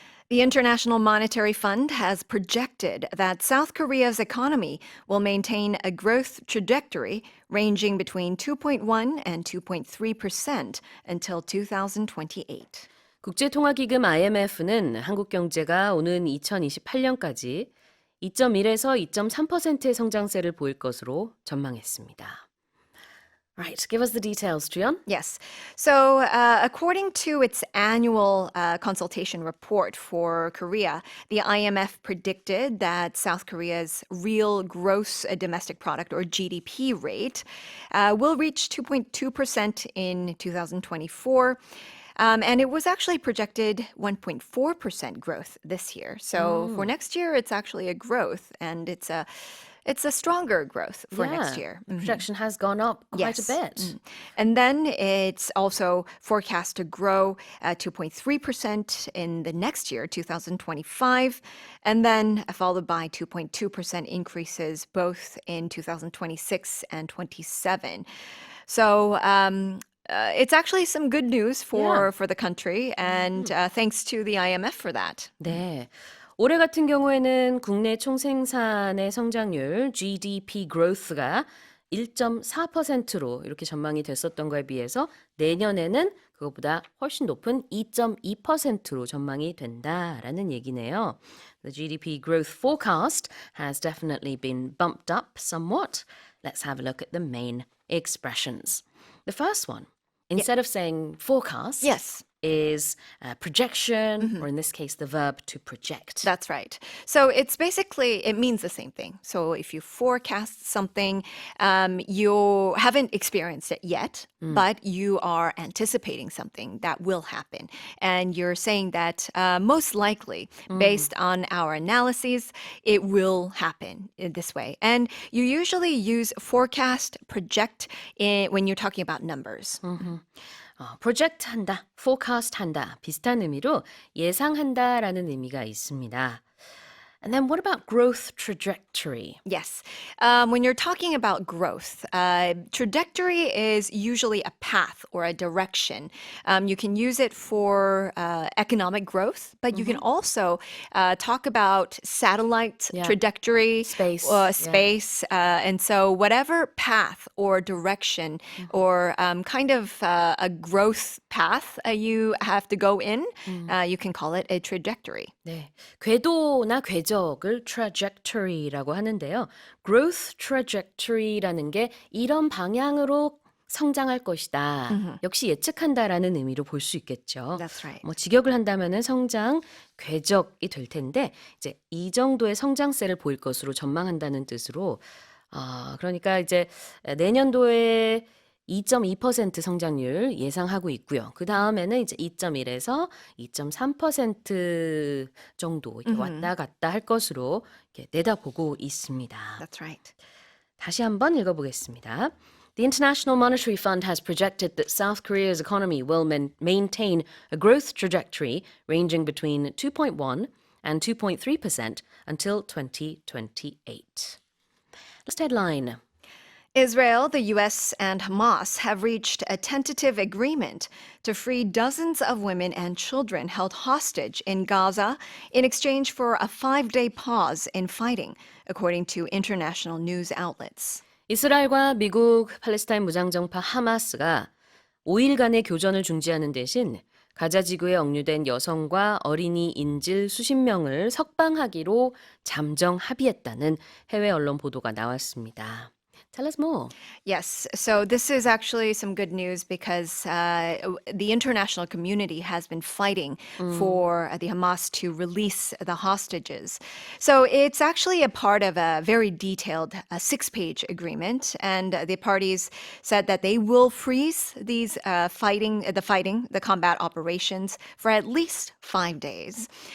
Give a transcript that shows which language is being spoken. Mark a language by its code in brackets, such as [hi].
[en] The International Monetary Fund has projected that South Korea's economy will maintain a growth trajectory ranging between 2.1 and 2.3% until 2028. [ko] 국제통화기금 IMF는 한국 경제가 오는 2028년까지 2.1에서 2.3%의 성장세를 보일 것으로 전망했습니다. [en] Right, give us the details, Juyeon. Yes. So according to its annual consultation report for Korea, the IMF predicted that South Korea's real gross domestic product, or GDP rate, will reach 2.2% in 2024. And it was actually projected 1.4% growth this year. So for next year, it's actually a growth, and it's a stronger growth for next year. The projection has gone up quite a bit. And then it's also forecast to grow 2.3% in the next year, 2025, and then followed by 2.2% increases both in 2026 and 27. So it's actually some good news for the country, and thanks to the IMF for that. [ko] 네. 올해 같은 경우에는 국내 총생산의 성장률 GDP growth가 1.4%로 이렇게 전망이 됐었던 거에 비해서 내년에는 그것보다 훨씬 높은 2.2%로 전망이 된다라는 얘기네요. [en] The GDP growth forecast has definitely been bumped up somewhat. Let's have a look at the main expressions. The first one, instead of saying forecast, is projection, or in this case, the verb to project. That's right. So it's basically, it means the same thing. So if you forecast something, you haven't experienced it yet, but you are anticipating something that will happen. And you're saying that most likely, based on our analyses, it will happen in this way. And you usually use forecast, project when you're talking about numbers. [ko] project 한다, forecast 한다 비슷한 의미로 예상한다라는 의미가 있습니다. [en] And then what about growth trajectory? Yes. When you're talking about growth, trajectory is usually a path or a direction. You can use it for economic growth, but you can also talk about satellite trajectory, space. And so whatever path or direction or kind of a growth path you have to go in, you can call it a trajectory. [ko] 네, 궤도나 궤적을 trajectory라고 하는데요. growth trajectory라는 게 이런 방향으로 성장할 것이다. 역시 예측한다라는 의미로 볼 수 있겠죠. [en] That's right. [ko] 뭐 직역을 한다면은 성장 궤적이 될 텐데 이제 이 정도의 성장세를 보일 것으로 전망한다는 뜻으로 그러니까 이제 내년도에 2.2% 성장률 예상하고 있고요. 그 다음에는 이제 2.1에서 2.3% 정도 이렇게 왔다 갔다 할 것으로 이렇게 내다보고 있습니다. [en] That's right. [ko] 다시 한번 읽어보겠습니다. [en] The International Monetary Fund has projected that South Korea's economy will maintain a growth trajectory ranging between 2.1 and 2.3% until 2028. Last headline. Israel, the U.S., and Hamas have reached a tentative agreement to free dozens of women and children held hostage in Gaza in exchange for a 5-day pause in fighting, according to international news outlets. [ko] 이스라엘과 미국 팔레스타인 무장정파 하마스가 5일간의 교전을 중지하는 대신 가자 지구에 억류된 여성과 어린이 인질 수십 명을 석방하기로 잠정 합의했다는 해외 언론 보도가 나왔습니다. [en] Tell us more. Yes, so this is actually some good news because the international community has been fighting for the Hamas to release the hostages. So it's actually a part of a very detailed 6-page agreement, and the parties said that they will freeze these the combat operations for at least 5 days.